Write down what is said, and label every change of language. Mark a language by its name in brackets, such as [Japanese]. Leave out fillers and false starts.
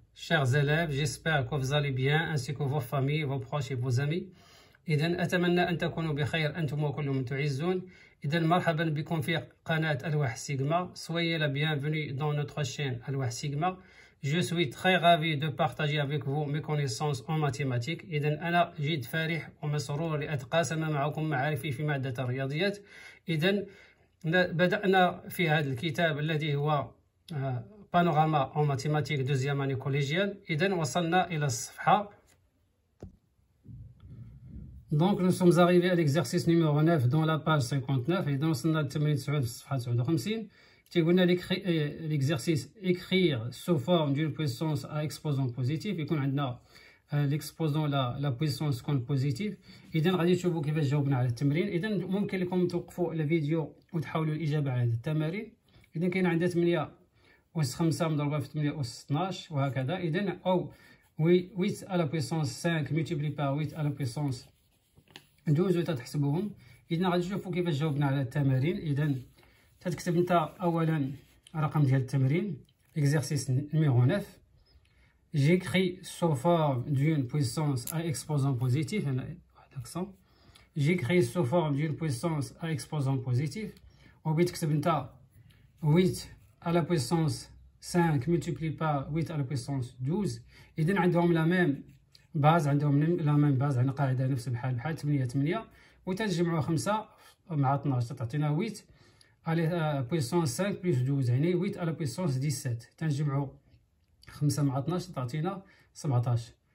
[French] Chers élèves, j'espère que vous allez bien ainsi que vos familles, vos proches et vos amis. [Arabic] إذن أتمنى أن تكونوا بخير أنتم وكل من تعزون. إذن مرحبا بكم في قناة ألواح سيغما. [French] Soyez la bienvenue dans notre chaîne ألواح سيغما. Je suis très ravi de partager avec vous mes connaissances en mathématiques. [Arabic] إذن أنا جد فرح ومسرور لأتقاسم معكم معارفي في مادة الرياضيات. إذن بدأنا في هذا الكتاب الذي هو Panorama en mathématiques deuxième année collégiale. إذن وصلنا إلى الصفحة. [French] Donc nous sommes arrivés à l'exercice numéro 9 dans la page 59. [Arabic] إذن وصلنا للتمرين 9 في الصفحة 59. تيقولنا [French] l'exercice écrire sous forme d'une puissance à exposant positif. [Arabic] يكون عندنا [French] l'exposant la puissance [Arabic] تكون [French] positive. [Arabic] إذن غادي تشوفوا كيفاش جاوبنا على التمرين. إذن ممكن لكم توقفوا الفيديو وتحاولوا الإجابة على هذه التمارين. إذن كاين عندنا 8 أس 5 مضروبة في 8 أس 12 وهكذا. إذن أو [French] 8 à la puissance 5 multiplié par 8 à la puissance 12 [Arabic] وتتحسبوهم. إذن غادي تشوفوا كيفاش جاوبنا على التمارين. إذن تتكتب نتا أولا رقم ديال التمرين [French] exercice numéro 9. J'écris sous forme d'une puissance à exposant positif. [Arabic] هنا واحد l'accent. [French] J'écris sous forme d'une puissance à exposant positif. [Arabic] وبتكتب نتا [French] 8 à la puissance 5 multiplié par 8 à la puissance 12. [Arabic] إذن عندهم لا ميم باز، عندهم لا ميم باز، عندنا قاعدة نفس بحال 8 وتنجمعوا 5 مع 12 تعطينا [French] 8 à la puissance 5 plus 12 [Arabic] يعني [French] 8 à la puissance 17. [Arabic] تنجمعوا 5 مع 12 تعطينا 17.